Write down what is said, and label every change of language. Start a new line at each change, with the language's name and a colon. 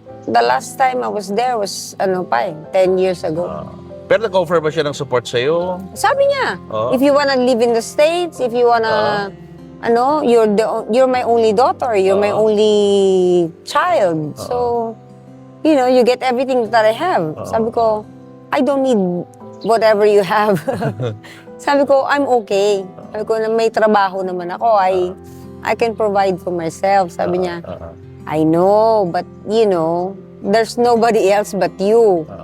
English: The last time I was there was, 10 years ago.
Filipino: Pero nag-offer ba siya ng support sa'yo? Sabi niya, Oo.
English: if you wanna live in the States, if you wanna, you're my only daughter, you're my only child. So, you get everything that I have.
Filipino: Sabi ko,
English: I don't need whatever you have.
Filipino: Sabi ko,
English: I'm okay.
Filipino: Sabi ko, may trabaho naman ako.
English: I can provide for myself.
Filipino: Sabi niya,
English: I know, but there's nobody else but you.